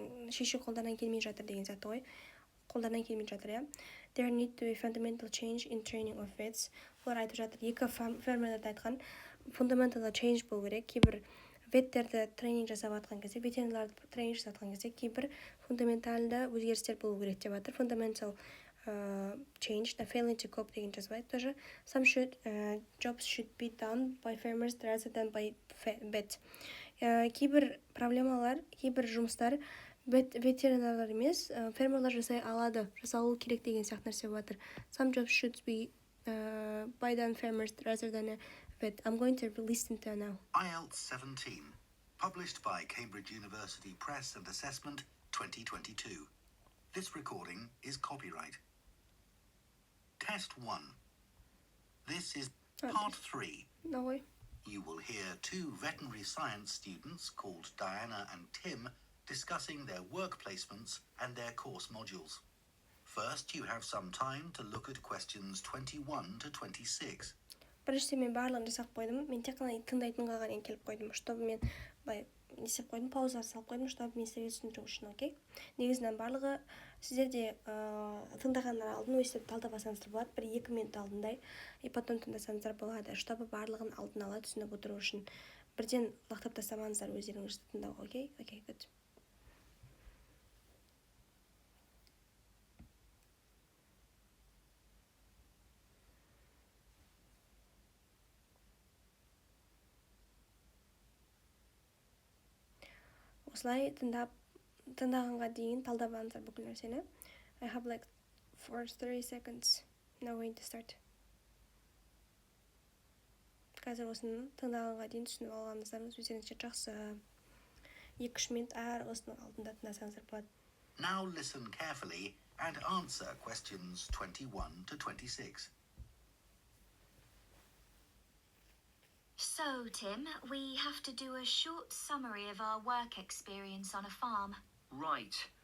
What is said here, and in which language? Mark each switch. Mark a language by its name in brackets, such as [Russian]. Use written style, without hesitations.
[Kazakh] Шешу қолдарынан келмей жатыр деген сияқты ғой. Қолдарынан келмей жатыр, иә. [English] There need to be fundamental change in training of vets. [Kazakh] Олар айтып жатыр, екі фермерлерді айтқан fundamental change болу керек. Кейбір веттерді тренинг жасап атқан кезде, ветеринарларды тренинг жасап атқан кезде кейбір фундаменталды өзгерістер болу керек деп жатыр. [English] Fundamental change, the failing to cope [Kazakh] деген жазбайды тоже. [English] Some jobs should be done by farmers rather than by vet. [Kazakh] Кейбір проблемалар, кейбір жұмыстар ветеринарлар емес, фермерлар жасай алады, жасалу керек деген сияқты нәрсе жатыр. [English] Some jobs should be by done farmers rather than a vet. I'm going to listen to now. IELTS 17, published by Cambridge University Press and Assessment 2022. This recording is copyright. Test 1. This is part 3. No way. You will hear two veterinary science students called Diana and Tim discussing their work placements and their course modules. First, you have some time to look at questions 21 to 26. [Kazakh] Біріншіден мен барлығын жасап қойдым. Мен тек қана тыңдайтынға ғана келіп қойдым, [Russian] чтобы [Kazakh] мен не істеп қойдым, пауза салып қойдым, чтобы мен сізге түсіндіру үшін, окей? Негізінен барлығы сіздерде тыңдағаннан алдын өстіп талдап алсаңыздар болады, 1-2 минут алдындай, [Russian] и потом [Kazakh] тыңдасаңыздар болады, [Russian] чтобы [Kazakh] барлығын алдын ала түсініп отыру үшін. Бірден лақтап тастамаңыздар өздеріңізді тыңдауға, окей? [English] Окей, good. [Kazakh] Осылай тыңдағанға дейін талдап бүкіл нәрсені. [English] I have like 30 seconds. Now going to start. [Kazakh] Қазір осыны тыңдағанға дейін түсініп алғаныңыздарыңыз өздеріңізше жақсы. 2-3 минут әр осының алдында тыңдасаңыздар болады. [English] Now listen carefully and answer questions 21 to 26. So, Tim, we have to do a short summary of our work experience on a farm. Right.